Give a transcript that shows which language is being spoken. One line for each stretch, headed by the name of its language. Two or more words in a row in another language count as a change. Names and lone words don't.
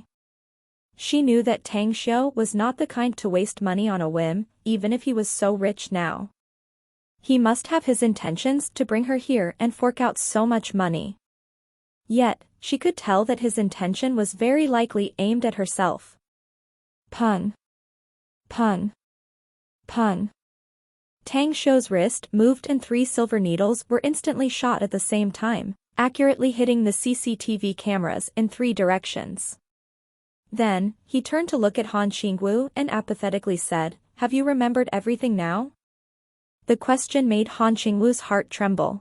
English: She knew that Tang Xiu was not the kind to waste money on a whim, even if he was so rich now. He must have his intentions to bring her here and fork out so much money. Yet, she could tell that his intention was very likely aimed at herself. Pun. Pun. Pun. Tang Xiu's wrist moved and 3 silver needles were instantly shot at the same time, accurately hitting the CCTV cameras in 3 directions. Then, he turned to look at Han Qingwu and apathetically said, "Have you remembered everything now?" The question made Han Qingwu's heart tremble.